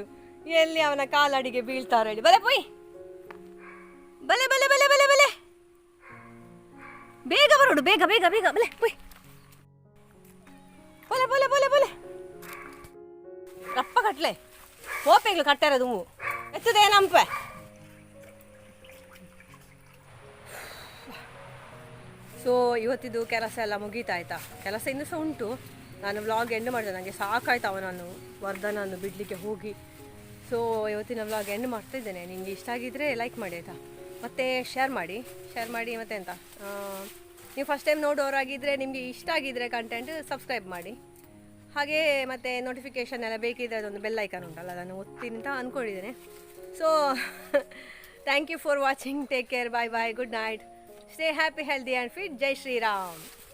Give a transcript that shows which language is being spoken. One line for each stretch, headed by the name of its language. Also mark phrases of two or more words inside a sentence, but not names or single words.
Kannada: ಎಲ್ಲಿ ಅವನ ಕಾಲಡಿಗೆ ಬೀಳ್ತಾರೆ ಹೇಳಿ.
Tulu: ಬಲೆ ಪುಯ್, ಬಲೆ ಬಲೆ ಬಲೆ ಬಲೆ ಬಲೆ, ಬೇಗ ಬರೋಡು, ಬೇಗ ಬೇಗ ಬೇಗ, ಬಲೆ ಪುಯ್, ಬಲೆ ಬಲೆ ಬಲೆ ಬಲೆ, ರಪ್ಪ ಕಟ್ಲೆ ಹೋಪೆಗ್ಲು ಕಟ್ಟಾರದು ಎತ್ತದೇನಂಪೆ.
Kannada: ಸೊ ಇವತ್ತಿದ್ದು ಕೆಲಸ ಎಲ್ಲ ಮುಗೀತಾಯ್ತಾ? ಕೆಲಸ ಇನ್ನೂ ಸಹ ಉಂಟು. ನಾನು
English: vlog end
Kannada: ಮಾಡಿದೆ, ನನಗೆ ಸಾಕಾಯ್ತು ಅವನನ್ನು ವರ್ಧನನ್ನು ಬಿಡಲಿಕ್ಕೆ ಹೋಗಿ. ಸೊ ಇವತ್ತಿನ
English: vlog end
Kannada: ಮಾಡ್ತಾ ಇದ್ದೇನೆ. ನಿಮಗೆ ಇಷ್ಟ ಆಗಿದ್ದರೆ ಲೈಕ್ ಮಾಡಿ ಆಯಿತಾ, ಮತ್ತು ಶೇರ್ ಮಾಡಿ ಮತ್ತು ಎಂತ, ನೀವು
English: first time
Kannada: ನೋಡೋರಾಗಿದ್ದರೆ ನಿಮಗೆ ಇಷ್ಟ ಆಗಿದ್ದರೆ
English: content subscribe
Kannada: ಮಾಡಿ. ಹಾಗೆ ಮತ್ತು ನೋಟಿಫಿಕೇಷನ್ ಎಲ್ಲ ಬೇಕಿದ್ದರೆ ಅದೊಂದು
English: bell icon
Kannada: ಉಂಟಲ್ಲ, ಅದನ್ನು ಒತ್ತಿ ಅಂತ ಅಂದ್ಕೊಂಡಿದ್ದೇನೆ.
English: so thank you for watching, take care, bye bye, good night, stay happy, healthy and fit.
Hindi: जय श्री राम.